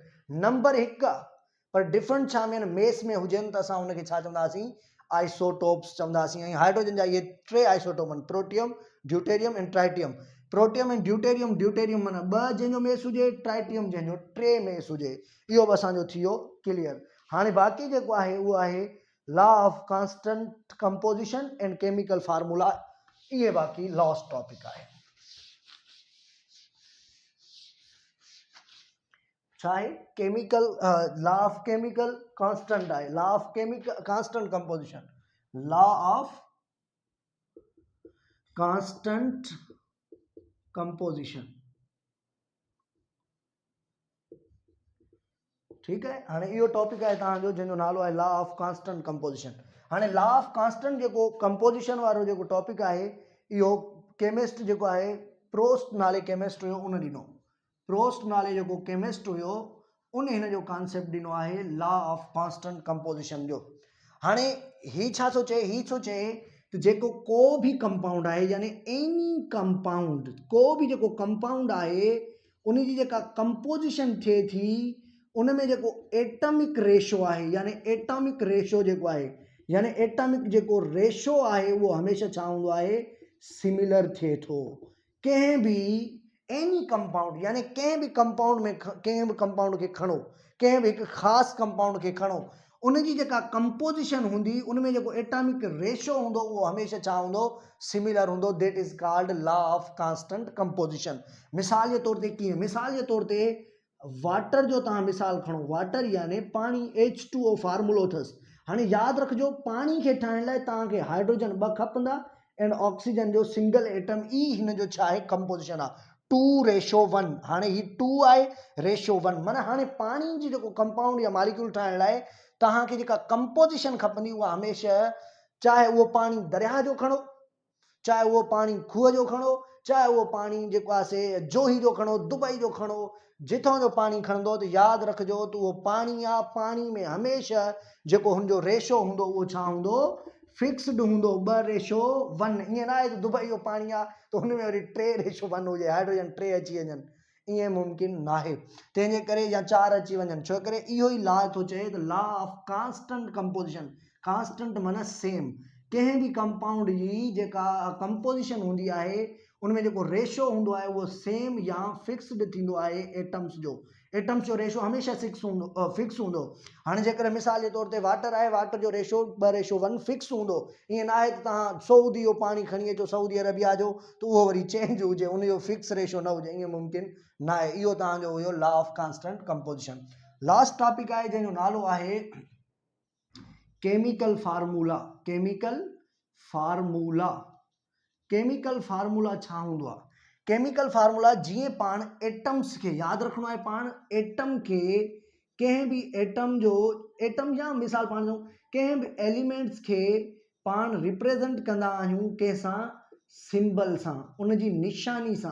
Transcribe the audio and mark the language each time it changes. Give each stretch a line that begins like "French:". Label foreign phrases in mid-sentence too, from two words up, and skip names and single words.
Sindhi: नंबर 1 आहे, पर डिफरेंट छा में? मेस में हुजनि, त असां हुनखे छा चवंदासीं? आइसोटोप्स चवंदासीं। ऐं हाइड्रोजन जा इहे 3 आइसोटोप आहिनि, प्रोटियम, ड्यूटेरियम ऐं ट्राइटियम। प्रोटियम ऐं ड्यूटेरियम, ड्यूटेरियम माना 2 जंहिंजो मेस हुजे, ट्राइटियम जंहिंजो 3 मेस हुजे। इहो बि असांजो थी वियो क्लियर। हाणे बाक़ी जेको आहे उहो आहे
English: law of constant composition and chemical formula.
Sindhi: इहे बाक़ी
English: last topic
Sindhi: आहे। छा आहे?
English: chemical law of chemical constant आहे। law of chemical constant composition, law of constant composition,
Sindhi: ठीकु आहे। हाणे इहो टॉपिक आहे तव्हांजो जंहिंजो नालो आहे
English: law of constant composition.
Sindhi: हाणे
English: law of constant
Sindhi: जेको कंपोजिशन वारो जेको टॉपिक आहे इहो केमिस्ट जेको आहे प्रोस्ट नाले केमिस्ट हुयो उन ॾिनो। प्रोस्ट नाले जेको केमिस्ट हुयो उन हिन जो कॉन्सेप्ट ॾिनो आहे
English: law of constant composition
Sindhi: जो। हाणे ही छा थो चए? ही थो चए त जेको को बि कंपाउंड आहे, यानी
English: any compound,
Sindhi: को बि जेको कंपाउंड आहे उन जी जेका कंपोजिशन थिए थी उन में जेको
English: atomic ratio
Sindhi: आहे, यानी
English: atomic ratio
Sindhi: जेको आहे, यानी एटॉमिक जेको रेशो आहे उहो हमेशह छा हूंदो आहे? सिमिलर थिए थो। कंहिं बि
English: any compound,
Sindhi: यानी कंहिं बि कंपाउंड में कंहिं बि कंपाउंड खे खणो, कंहिं बि हिकु ख़ासि कंपाउंड खे खणो, उन जी जेका कंपोजिशन हूंदी उन में जेको एटॉमिक रेशो हूंदो उहो हमेशह छा हूंदो? सिमिलर हूंदो।
English: that is called law of constant composition.
Sindhi: मिसाल जे तौर ते कीअं? मिसाल जे तौर ते वाटर जो तव्हां मिसाल खणो। वाटर यानी पाणी, H2O फार्मूलो अथसि। हाणे यादि रखिजो पाणी खे ठाहिण लाइ तव्हांखे हाइड्रोजन 2 खपंदा
English: and oxygen
Sindhi: जो
English: single atom
Sindhi: ई हिन जो छा आहे? कंपोजिशन आहे 2:1। हाणे ही 2 आहे रेशो 1, माना हाणे पाणी जी जेको कंपाउंड या मालिक्यूल ठाहिण लाइ तव्हांखे जेका कंपोजिशन खपंदी उहा हमेशह, चाहे उहो पाणी दरिया जो खणो, चाहे उहो पाणी खूह जो खणो, चाहे उहो पाणी जेको आहे जोही जो खणो, दुबई जो खणो, जिथां जो पाणी खणंदो त यादि रखिजो त उहो पाणी आहे। पाणी में हमेशह जेको हुनजो रेशो हूंदो उहो छा हूंदो? फिक्स्ड हूंदो, 2:1। ईअं न आहे त दुबई जो पाणी आहे त हुन में वरी 3:1 हुजे, हाइड्रोजन 3 अची वञनि, ईअं मुमकिन न आहे। तंहिंजे करे या 4 अची वञनि, छो करे इहो ई लॉ थो चए त
English: law of constant composition.
Sindhi: कांस्टेंट माना सेम। कंहिं बि कंपाउंड जी जेका कंपोजिशन हूंदी आहे उन में जेको रेशो हूंदो आहे उहो सेम या फिक्स्ड थींदो आहे। एटम्स जो रेशो हमेशह फिक्स हूंदो। हाणे जेकर मिसाल जे तौर ते वाटर आहे, वाटर जो रेशो 2:1 फिक्स हूंदो। ईअं न आहे त तव्हां सऊदी जो पाणी खणी अचो, सऊदी अरबिया जो, त उहो वरी चेंज हुजे, उनजो फिक्स रेशो न हुजे, ईअं मुमकिन न आहे। इहो तव्हांजो हुयो
English: law of constant composition. last topic
Sindhi: आहे जंहिंजो नालो आहे
English: chemical formula. chemical formula. chemical formula
Sindhi: छा हूंदो आहे?
English: chemical formula
Sindhi: जीअं पाण एटम्स खे यादि रखिणो आहे, पाण एटम खे कंहिं बि एटम या मिसाल पाण जो कंहिं बि एलिमेंट्स खे पाण रिप्रेज़ेंट कंदा आहियूं कंहिंसां सिंबल सां, उनजी निशानी सां।